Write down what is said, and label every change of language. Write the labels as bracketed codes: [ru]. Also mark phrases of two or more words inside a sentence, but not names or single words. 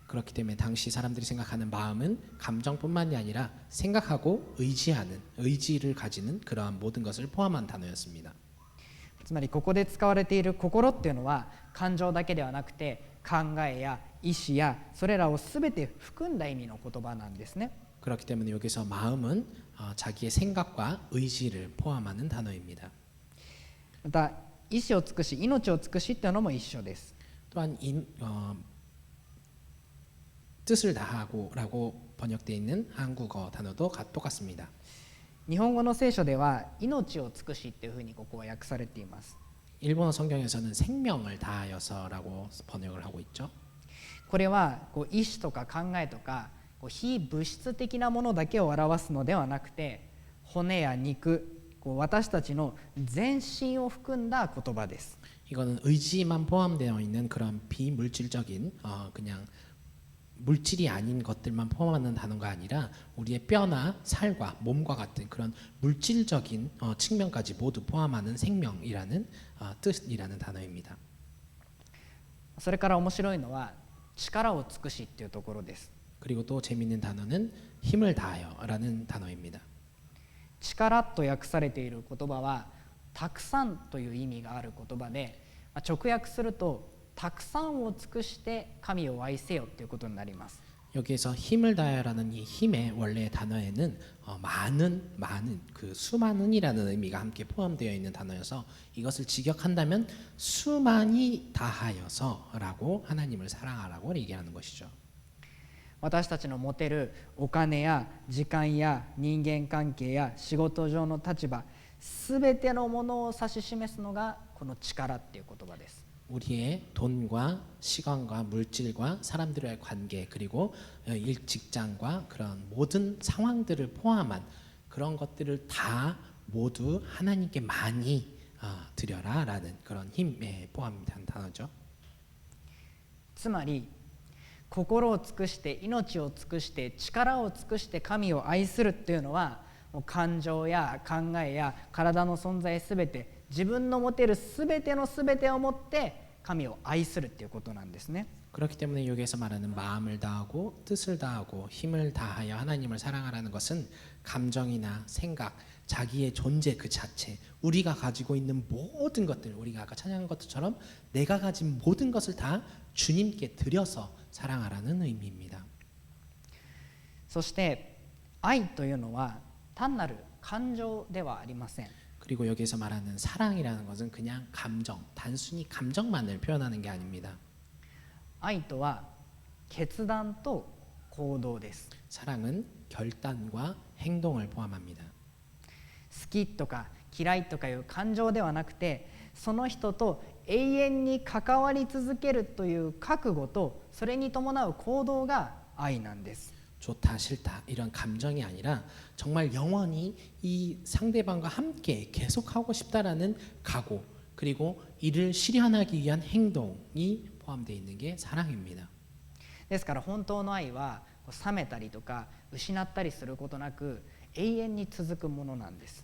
[ko] 그렇기 때문에 당시 사람들이 생각하는 마음은 감정뿐만이 아니라 생각하고 의지하는 의지를 가지는 그러한 모든 것을 포함한 단어였습니다. [ja] つまりここで使われている心っていうのは感情だけではなくて考えや意志やそれらを全て含んだ意味の言葉なんですね。 [ko] 그렇기 때문에 여기서 마음은 자기의 생각과 의지를 포함하는 단어입니다. [ja] また意志を尽くし命を尽くしっていうのも一緒です。 [ko] 또한 뜻을 다하고라고 번역되어 있는 한국어 단어도 똑같습니다. [ja] 日本語の聖書では命を尽くしっていうふうにここは訳されています。 [ko] 일본어 성경에서는 생명을 다하여서라고 번역을 하고 있죠. [ja] これは意志とか考えとか非物質的なものだけを表すのではなくて骨や肉私たちの全身を含んだ言葉です。 [ko] 이거는 의지만 포함되어 있는 그런 비물질적인 그냥 물질이 아닌 것들만 포함하는 단어가 아니라 우리의 뼈나 살과 몸과 같은 그런 물질적인 측면까지 모두 포함하는 생명이라는 뜻이라는 단어입니다. [ja] それから面白いのは力を尽くしっていうところです。 [ko] 그리고 또 재미있는 단어는 힘을 다하여라는 단어입니다. [ja] 力と訳されている言葉はたくさんという意味がある言葉で、直訳するとたくさんを尽くして神を愛せよということになります。 [ko] 여기에서 힘을 다하여라는 이 힘의 원래 단어에는 많은 그 수많은이라는 의미가 함께 포함되어 있는 단어여서 이것을 직역한다면 수많이 다하여서라고 하나님을 사랑하라고 얘기하는 것이죠. [ja] 私たちの持てるお金や時間や人間関係や仕事上の立場、すべてのものを指し示すのがこの力っていう言葉です。 [ko] 우리의 돈과 시간과 물질과 사람들과의 관계 그리고 직장과 그런 모든 상황들을 포함한 그런 것들을 다 모두 하나님께 많이 드려라라는 그런 힘에 포함된 단어죠. [ja] つまり心を尽くして命を尽くして力を尽くして神を愛するっていうのはもう感情や考えや体の存在すべて自分の持てるすべてのすべてを持って神を愛するっていうことなんですね。 [ko] 그렇기 때문에 여기에서 말하는 마음을 다하고 뜻을 다하고 힘을 다하여 하나님을 사랑하라는 것은 감정이나 생각, 자기의 존재 그 자체, 우리가 가지고 있는 모든 것들, 우리가 아까 찬양한 것처럼 내가 가진 모든 것을 다 주님께 드려서 사랑하라는 의미입니다. [ja] そして愛というのは単なる感情ではありません。 [ko] 그리고 여기에서 말하는 사랑이라는 것은 그냥 감정, 단순히 감정만을 표현하는 게 아닙니다. [ja] 愛とは決断と行動です。 [ko] 사랑은 결단과 행동을 포함합니다. [ja] 好きとか嫌いとかいう感情ではなくて、その人と永遠に関わり続けるという覚悟とそれに伴う行動が愛なんです。 [ko] 좋다 싫다 이런 감정이 아니라 정말 영원히 이 상대방과 함께 계속하고 싶다라는 각오 그리고 이를 실현하기 위한 행동이 포함되어 있는 게 사랑입니다. [ja] ですから本当の愛は冷めたりとか失ったりすることなく永遠に続くものなんです。